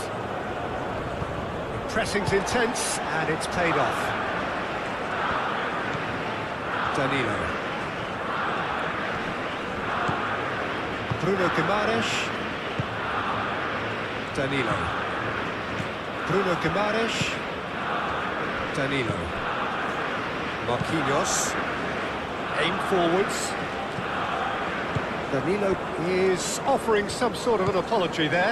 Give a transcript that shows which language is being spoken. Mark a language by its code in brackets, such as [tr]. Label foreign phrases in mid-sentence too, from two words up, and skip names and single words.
[en] Pressing's intense, and it's paid off. Danilo. Bruno Guimaraes. Danilo. Bruno Guimaraes. Danilo. Marquinhos. Aim forwards. Danilo is offering some sort of an apology there.